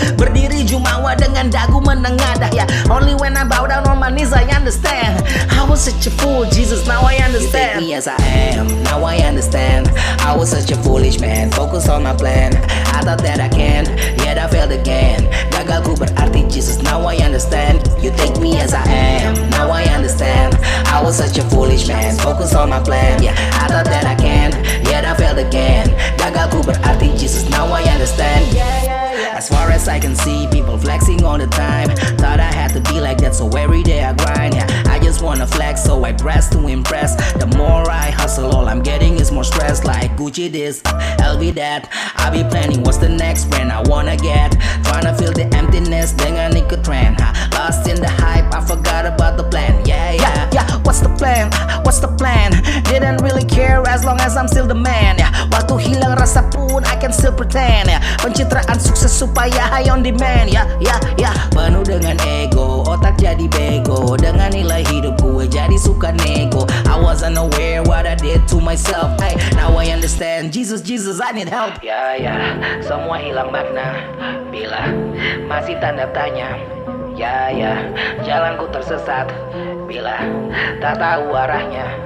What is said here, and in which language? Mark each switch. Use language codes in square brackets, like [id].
[id] Berdiri jumawa dengan dagu menengadah ya. [en] Only when I bow down on my knees I understand. I was such a fool, Jesus, now I understand. You take me as I am, now I understand. I was such a foolish man, focus on my plan. I thought that I can, yet I failed again. [id] Gagalku berarti [en] Jesus, now I understand. You take me as I am, now I understand. I was such a foolish man, focus on my plan. Yeah, I thought that I can, yet I failed again. [id] Gagalku berarti [en] Jesus, now I understand. As far as I can see, people flexing all the time. Thought I had to be like that, so every day I grind. Yeah, I just wanna flex, so I dress to impress. The more I hustle, all I'm getting is more stress. Like Gucci this, LV that. I be planning what's the next brand I wanna get. Tryna fill the emptiness [id] dengan ikut [en] trend. Lost in the hype, I forgot about the plan. Yeah. What's the plan? What's the plan? Didn't really care as long as I'm still the man. Yeah, [id] waktu hilang rasa pun [en] I can still pretend. Yeah, [id] pencitraan sukses supaya [en] high on demand. Yeah. [id] Penuh dengan ego, otak jadi bego. Dengan nilai hidup gue jadi suka nego. [en] I wasn't aware what I did to myself. Hey, now I understand. Jesus, I need help. [id] Ya, semua hilang makna bila masih tanda tanya. Ya, jalanku tersesat bila tak tahu arahnya.